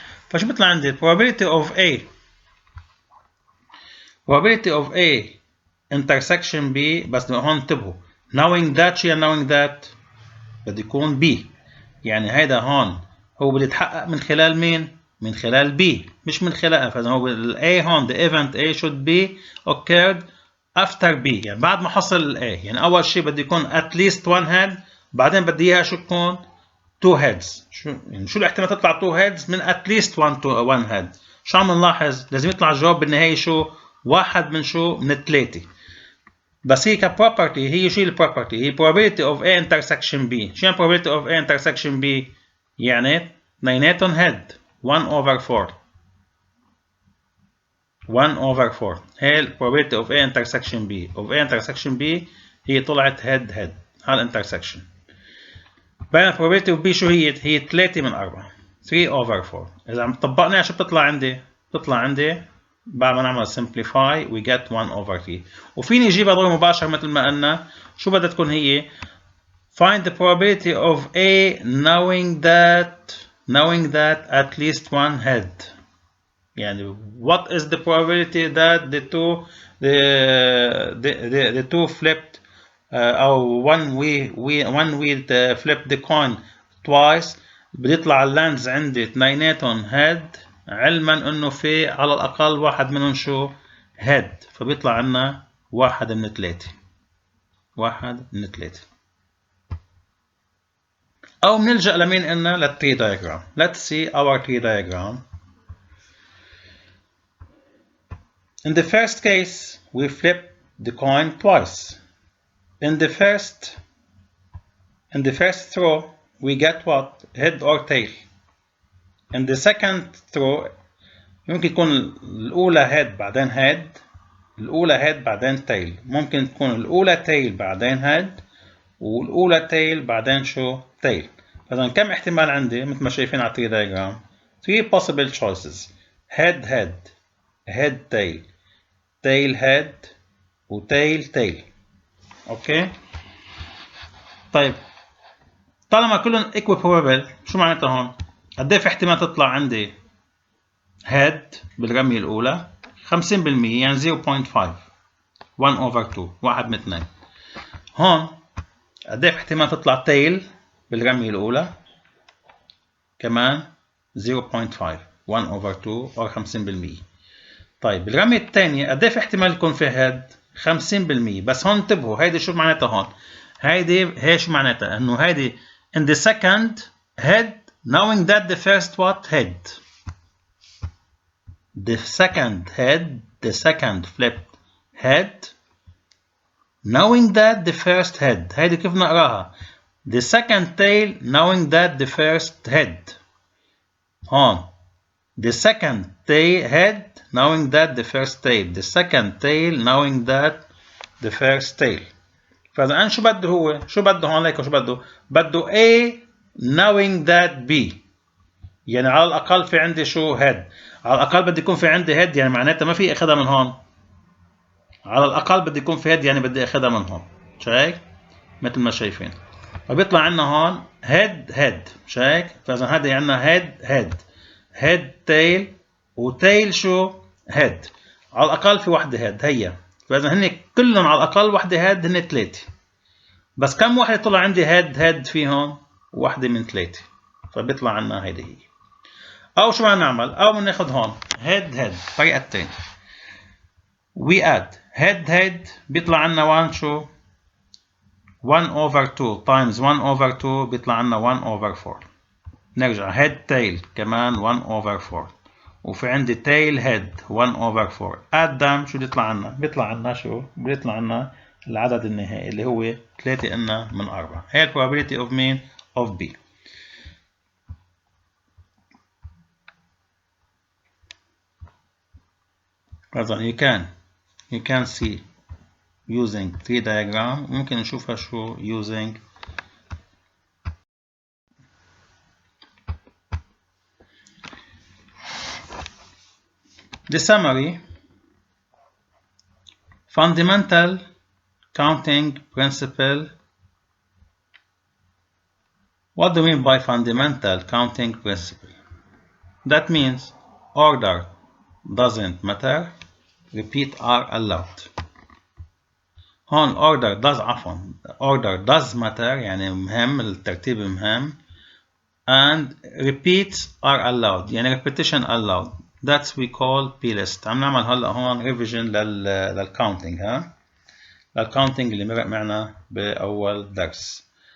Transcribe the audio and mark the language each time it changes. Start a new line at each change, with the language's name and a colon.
Arabic: فشو بيطلع عندي
English: probability of A intersection B،
Arabic: بس هون انتبهوا
English: knowing that
Arabic: شو يعني knowing that؟ بده يكون B، يعني هيدا هون هو بده يتحقق من خلال مين؟ من خلال B مش من خلال. فإذا هو ال A هون
English: the event A should be occurred after B،
Arabic: يعني بعد ما حصل ال A. يعني أول شيء بده يكون
English: at least one head،
Arabic: بعدين بدي إياها شو تكون 2 heads. شو الاحتمال تطلع 2 heads من
English: at least one head؟
Arabic: شو عم نلاحظ؟ لازم يطلع الجواب بالنهاية شو؟ 1 من شو؟ من 3. بس هي كبروبرتي هي شو البروبرتي؟ هي
English: probability of A intersection B.
Arabic: شو يعني
English: probability of A intersection B؟
Arabic: يعني اثنيناتهم head 1 over 4.
English: 1 over 4
Arabic: هي ال
English: probability of A intersection B. of A intersection B
Arabic: هي طلعت
English: head head هالintersection.
Arabic: بينما probability of B شو هي؟ هي 3 من 4 3 over 4. إذا عم طبقنا شو بتطلع عندي؟ بتطلع عندي بعد ما نعمل simplify
English: we get 1 over 3.
Arabic: وفيني اجيبها ضرب مباشر مثل ما قلنا. شو بدها تكون هي؟
English: find the probability of A knowing that at least one head.
Arabic: يعني
English: what is the probability that the two flipped أو one wheel flipped the coin twice
Arabic: بيطلع اللاندز عندي اثنيناتهم head علما انه في على الاقل واحد منهم شو head فبيطلع عنا واحد من ثلاثة او بنلجأ لمين قلنا للtree diagram.
English: Let's see our tree diagram. In the first case we flip the coin twice. In the first throw we get what? Head or tail. In the second throw
Arabic: يمكن تكون الأولى head بعدين head الأولى head بعدين tail ممكن تكون الأولى tail بعدين head والأولى tail بعدين شو tail. فإذا كم احتمال عندي مثل ما شايفين على الtree diagram
English: 3 possible choices
Arabic: head head tail tail head و tail. اوكي طيب طالما كلهم equiprobable شو معناتها هون؟ قد ايه في احتمال تطلع عندي head بالرمية الأولى 50% يعني 0.5 1/2 واحد من اثنين. هون قد ايه في احتمال تطلع tail بالرمية الأولى كمان 0.5 1/2 أو 50%. طيب بالرمية الثانية قد ايه في احتمال يكون في head 50%. بس هون انتبهوا هيدي شو معناتها هون؟ هي شو معناتها؟ انه هيدي
English: in the second head knowing that the first what head. The second flipped head knowing that the first head. هيدي كيف نقراها؟ The second tail knowing that the first head. هون the second head knowing that the first tail. The second tail knowing that the first tail.
Arabic: فإذا أنا شو بده هو؟ شو بده هون ليك وشو بده؟ بده
English: A knowing that B.
Arabic: يعني على الأقل في عندي شو head. على الأقل بدي يكون في عندي head يعني معناتها ما في أخذها من هون. على الأقل بدي يكون في head يعني بدي أخذها من هون. شايف؟ مثل ما شايفين. فبيطلع عنا هون head. شايف؟ فإذا هذا عنا head tail وtail شو؟ head. على الأقل في وحدة head هي. فإذا هن كلهم على الأقل وحدة head هن 3. بس كم واحدة طلع عندي head فيهم؟ واحدة من 3. فبيطلع عنا هيدي هي. أو شو بدنا نعمل؟ أو بناخذ هون head الطريقة الثانية.
English: we add head
Arabic: بيطلع عنا 1 شو؟ 1/2 times 1/2 بيطلع عنا 1/4. نرجع head tail كمان 1/4 وفي عندي tail head 1/4.
English: add them
Arabic: شو بيطلع عنا؟ بيطلع عنا شو؟ بيطلع عنا العدد النهائي اللي هو 3 قلنا من 4. هي ال
English: probability of
Arabic: مين؟
English: of B.
Arabic: إذا
English: you can see using tree diagram
Arabic: ممكن نشوفها شو
English: using the summary. Fundamental counting principle. What do we mean by fundamental counting principle? That means order doesn't matter, repeat are allowed.
Arabic: هون
English: order does matter
Arabic: يعني مهم الترتيب مهم
English: and repeats are allowed
Arabic: يعني
English: repetition allowed. That's we call plist.
Arabic: عم نعمل هلا هون revision للcounting للcounting اللي مرق معنا بأول درس.